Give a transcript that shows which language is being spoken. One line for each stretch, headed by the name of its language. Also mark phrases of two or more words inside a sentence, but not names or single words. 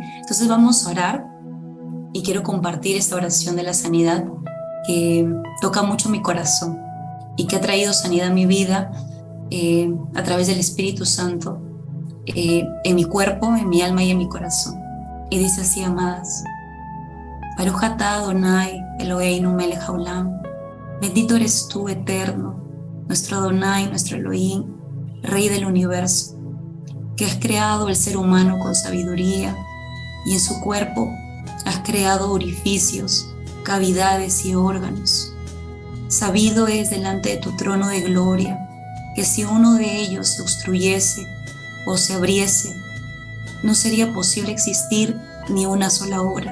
Spanish: Entonces vamos a orar y quiero compartir esta oración de la sanidad que toca mucho mi corazón y que ha traído sanidad a mi vida a través del Espíritu Santo, en mi cuerpo, en mi alma y en mi corazón. Y dice así, amadas:
Hebrew: ברוך אתה אדוני אלוהינו מלך העולם.
Spanish: Bendito eres tú, Eterno, nuestro Adonai, nuestro Elohim, Rey del universo, que has creado el ser humano con sabiduría y en su cuerpo has creado orificios, cavidades y órganos. Sabido es delante de tu trono de gloria que si uno de ellos se obstruyese o se abriese, no sería posible existir ni una sola hora.